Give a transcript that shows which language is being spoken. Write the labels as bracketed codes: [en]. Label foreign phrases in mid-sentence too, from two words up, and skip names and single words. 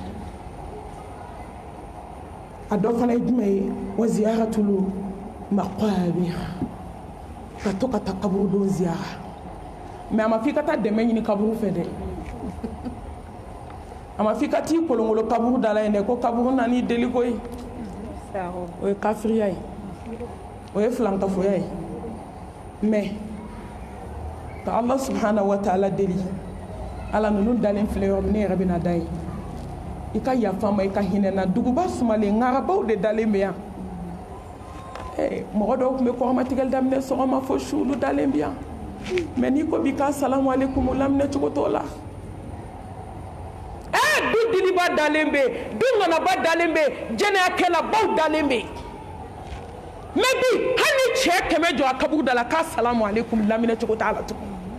[bm] a dɔ fana ye jumɛn ye wa [ar] زيارة المقابر [bm] ka to ka taa kaburu don ziyara mais a ma f'i ka taa dɛmɛ ɲini kaburu fɛ dɛ a ma f'i ka t'i kolongolo kaburu da la yen dɛ ko kaburu na n'i deli koyi o ye kafiriya ye o ye filankafoya ye mais ka [ar] الله سبحانه وتعالى [bm] deli ala ninnu dalen filɛ yɔrɔ min ne yɛrɛ bɛna da yen i ka yafa n ma i ka hinɛ n na duguba sumalen ŋarabaw de dalen bɛ yan mɔgɔ dɔw tun bɛ kɔgɔmatigɛli daminɛ sɔgɔma fo su olu dalen bɛ yan mais n'i ko bi k'a [ar] السلام عليكم [bm] o laminɛ cogo t'o la du diliba dalen bɛ du ŋanaba dalen bɛ jɛnɛyakɛlabaw dalen bɛ mais bi hali ni cɛ 100 jɔ a kaburu da la k'a [ar] السلام عليكم [bm] laminɛ cogo t'a la tugun